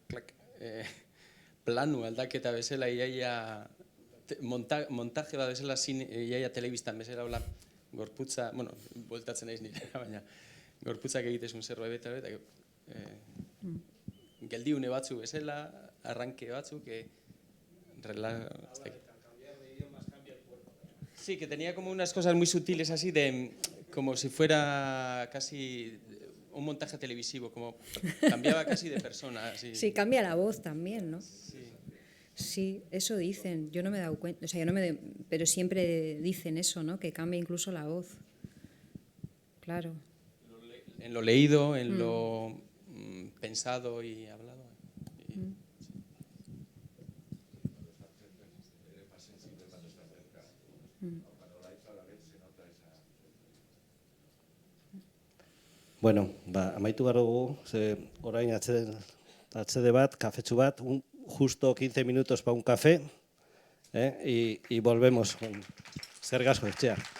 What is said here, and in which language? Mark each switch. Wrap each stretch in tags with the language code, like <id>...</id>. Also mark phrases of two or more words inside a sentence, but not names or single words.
<eu>planu aldaketa bezala, iaia montaje bat bezala, iaia telebistan bezala, hola, gorputza, bueno, bueltatzen naiz nire, baina gorputzak egitezun zerbait eta geldiune batzuk bezala, arranke batzuk,</eu> <es>sí, que tenía como unas cosas muy sutiles así, como si fuera casi un montaje televisivo, como cambiaba casi de persona. Así. Sí, cambia la voz también, ¿no? Sí, eso dicen. Yo no me he dado cuenta, o sea, pero siempre dicen eso, ¿no? Que cambia incluso la voz. Claro. En lo leído, en lo pensado y hablado.</es> <eu>Bueno, amaitu behar dugu, orain atzede bat, kafetxu bat,</eu> <es>justo 15 minutos para un café, y volvemos.</es> <eu>Eskerrik asko, etxea.</eu>